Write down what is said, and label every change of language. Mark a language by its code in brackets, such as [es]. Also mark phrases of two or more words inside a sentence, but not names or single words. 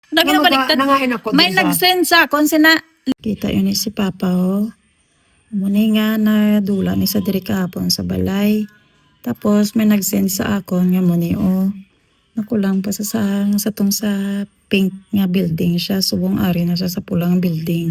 [hil] Lagi na baliktad. Nangain ako. May nag-send sa akon sina. Kita yun ni si Papa oh. Muni nga na dula ni sa diri kahapon sa balay. Tapos may nag-send sa akon nga muni oh. Nakulang pa sa tong sa pink nga building siya. Subong ari na siya sa pulang building.